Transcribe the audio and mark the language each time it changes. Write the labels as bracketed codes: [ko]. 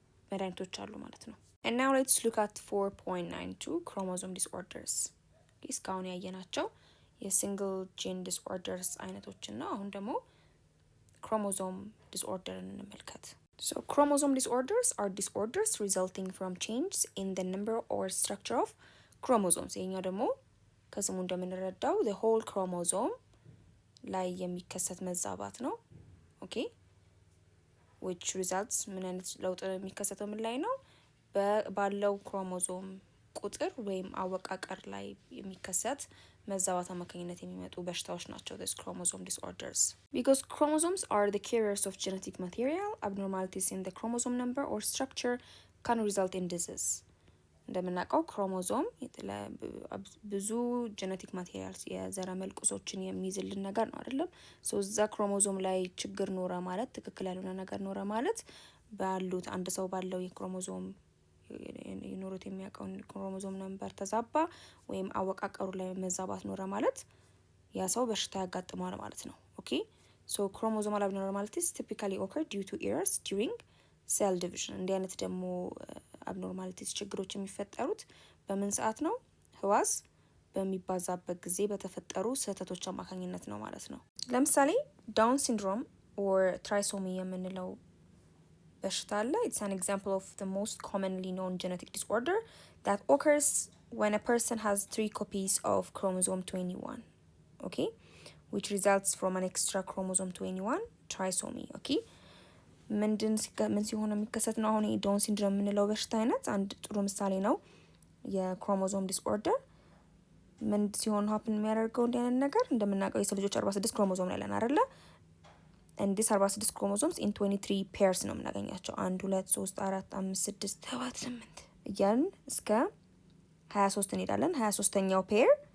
[am] መድኃኒቶች አሉ ማለት ነው። [en] and now let's look at 4.92 chromosome disorders [am] እስካሁን ያየናቸው የሲንግል ጂን ዲስኦርደርስ አይነቶችን ነው። አሁን ደግሞ chromosome disorder እንመልከት። [en] So chromosome disorders are disorders resulting from changes in the number or structure of chromosomes [am] ይሄኛው ደግሞ ከስሙ እንደምንረዳው [en] the whole chromosome [am] ላይ የሚከሰት መዛባት ነው። ኦኬ [en] which results [am] ምን አይነት ለውጥ የሚከሰተው ምን ላይ ነው? ባለው ክሮሞዞም ቁጥር ወይም አወቃቀር ላይ የሚከሰት መዛባት አማካኝነት የሚመጡ በሽታዎች ናቸው [en] this chromosome disorders. Because chromosomes are the carriers of genetic material, abnormalities in the chromosome number or structure can result in disease. [am] እንደምናውቀው ክሮሞዞም ብዙ ጄኔቲክ ማቴሪያልስ የዘረመል ቁሶችን የሚይዝልን ነገር ነው አይደለም? ሶ እዛ ክሮሞዞም ላይ ችግር ኖረ ማለት ትክክል ያልሆነ ነገር ኖረ ማለት ባሉት አንድ ሰው ባለው የክሮሞዞም ይኖሩት የሚያውቀውን ክሮሞዞም ነምበር ተዛባ ወይም አወቃቀሩ ላይ መዛባት ኖረ ማለት ያ ሰው በሽታ ያጋጥመዋል ማለት ነው። ኦኬ ሶ ክሮሞዞማል [en] abnormalities typically occur due to errors during cell division. [am] እንዲህ አይነት ደግሞ abnormalities ችግሮች የሚፈጠሩት በምን ሰዓት ነው? ህዋስ በሚባዛበት ጊዜ በተፈጠሩ ስህተቶች አማካኝነት ነው ማለት ነው። ለምሳሌ ዳውን ሲንድሮም or trisomy የምንለው በሽታ አለ። [en] It's an example of the most commonly known genetic disorder that occurs when a person has 3 copies of chromosome 21, okay, which results from an extra chromosome 21 trisomy, okay. [am] ምን ሲሆን የሚከሰት ነው? አሁን ዳውን ሲንድሮም የምንለው በሽታ አይነት አንድ ጥሩ ምሳሌ ነው የክሮሞዞም ዲስኦርደር። ምን ሲሆን ሀፕን የሚያደርገው እንዲህ አይነት ነገር እንደምናውቀው የሰው ልጆች 46 ክሮሞዞም ያለን አይደለ? [en] and this 46 chromosomes in 23 pairs [am] ነው የምናገኛቸው 1 2 3 4 5 6 7 8 እያልን እስከ 23 እንሄዳለን። 23ኛው ፔር